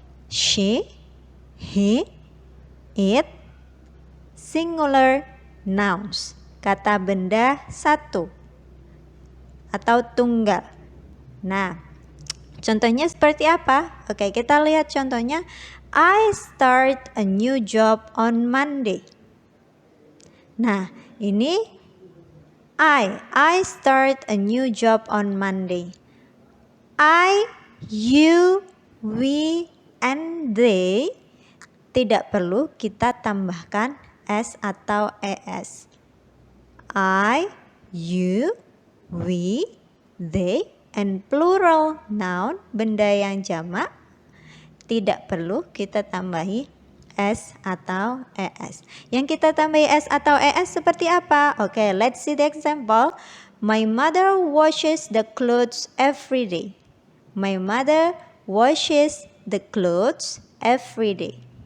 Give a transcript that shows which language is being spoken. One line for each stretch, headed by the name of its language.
English: She, he, it, singular nouns.
Indonesian: Kata benda satu atau tunggal. Nah, contohnya seperti apa? Kita lihat contohnya.
English: I start a new job on Monday. Nah, ini I start a new job on Monday. I, you, we, and they
Indonesian: tidak perlu kita tambahkan s atau es.
English: I, you, we, they, and plural noun,
Indonesian: benda yang jamak, tidak perlu kita tambahi S atau ES. Yang kita tambahi S atau ES seperti apa?
English: Oke, let's see the example. My mother washes the clothes every day. My mother washes the clothes every day.